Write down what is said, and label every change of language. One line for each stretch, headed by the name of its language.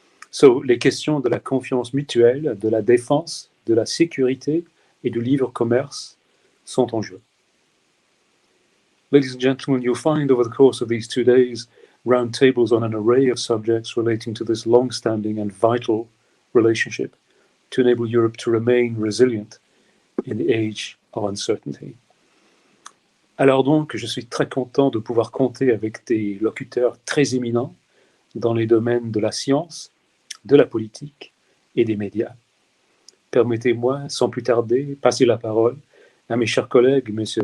French: So, les questions de la confiance mutuelle, de la défense, de la sécurité et du libre commerce sont en jeu.
English: Ladies and gentlemen, you'll find over the course of these 2 days roundtables on an array of subjects relating to this long-standing and vital relationship to enable Europe to remain resilient in the age of uncertainty.
French: Alors donc, je suis très content de pouvoir compter avec des locuteurs très éminents dans les domaines de la science, de la politique et des médias. Permettez-moi, sans plus tarder, passer la parole à mes chers collègues, M.